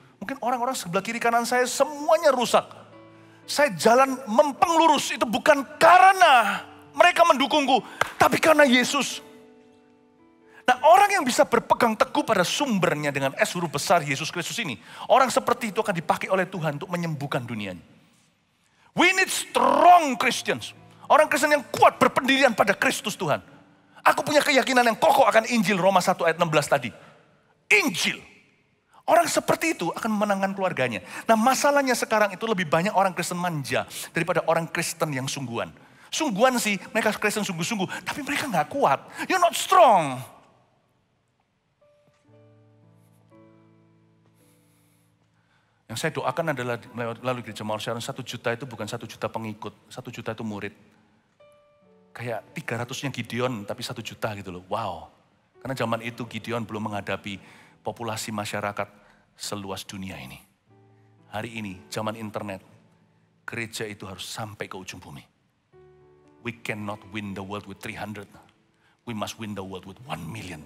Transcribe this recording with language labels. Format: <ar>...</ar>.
<id>Mungkin orang-orang sebelah kiri kanan saya semuanya rusak. Saya jalan mempeng lurus itu bukan karena mereka mendukungku, tapi karena Yesus. Nah, orang yang bisa berpegang teguh pada sumbernya dengan S huruf besar Yesus Kristus ini, orang seperti itu akan dipakai oleh Tuhan untuk menyembuhkan dunianya.</id> <en>We need strong Christians.</en> <id>Orang Kristen yang kuat berpendirian pada Kristus Tuhan. Aku punya keyakinan yang kokoh akan Injil Roma 1 ayat 16 tadi. Injil. Orang seperti itu akan memenangkan keluarganya. Nah, masalahnya sekarang itu lebih banyak orang Kristen manja daripada orang Kristen yang sungguhan. Sungguhan sih, mereka Kristen sungguh-sungguh, tapi mereka nggak kuat.</id> <en>You're not strong.</en> <id>Yang saya doakan adalah melalui gereja Mawar Sharon 1 juta itu bukan 1 juta pengikut, 1 juta itu murid. Kayak 300-nya Gideon tapi 1 juta gitu loh, wow. Karena zaman itu Gideon belum menghadapi populasi masyarakat seluas dunia ini. Hari ini, zaman internet, gereja itu harus sampai ke ujung bumi.</id> <en>We cannot win the world with 300. We must win the world with 1 million.</en>